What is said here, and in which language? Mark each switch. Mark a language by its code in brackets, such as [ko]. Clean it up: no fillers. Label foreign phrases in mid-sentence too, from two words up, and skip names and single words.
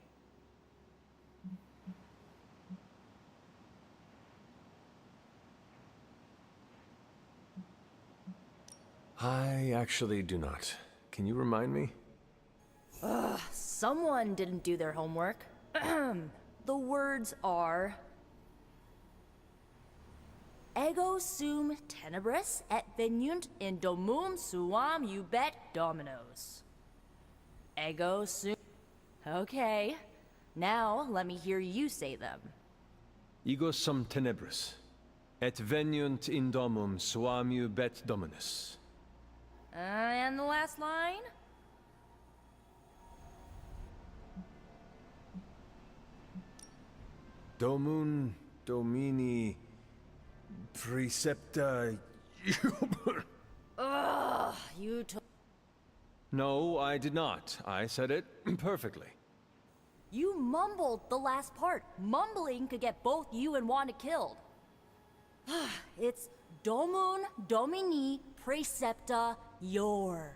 [en] I actually do not. Can you remind me? Ugh, someone didn't do their homework. The words are... [la] Ego sum tenebris et venunt in domum suam ubet dominos. Ego sum... [en] Okay. Now, let me hear you say them. [la] Ego sum tenebris, et venunt in domum suam ubet dominus. [en] And the last line? [la] Domun domini precepta [en] Ugh, you took... No, I did not. I said it perfectly. You mumbled the last part. Mumbling could get both you and Wanda killed. [la] It's Domun Domini Precepta Your.